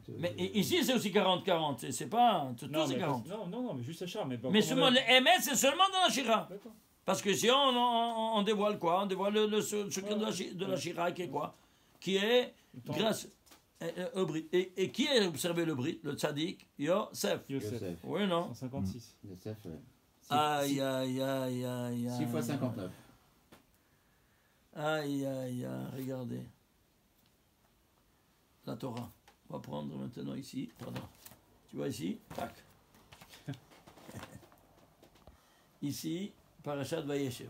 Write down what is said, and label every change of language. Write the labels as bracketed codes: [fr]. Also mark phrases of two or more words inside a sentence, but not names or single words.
[fr] Mais ici, c'est aussi 40-40. C'est pas. Tous Non, c'est mais 40. non, mais juste la Shira. Mais, bon, Mais comme seulement on a- le Emet, c'est seulement dans la Shira. D'accord. Parce que si on dévoile quoi? On dévoile le secret de la Shira qui est quoi? Qui est Attends. grâce au Brit. Et qui a observé le Brit? Le tzaddik Yosef. Yosef. Yosef. Oui, non? 156. Yosef, ouais. Aïe, aïe, aïe, aïe, aïe. 6 fois 59. Aïe, aïe, aïe, regardez. La Torah. On va prendre maintenant ici. Pardon. Tu vois ici? Tac. Ici, Parashat Vayeshev.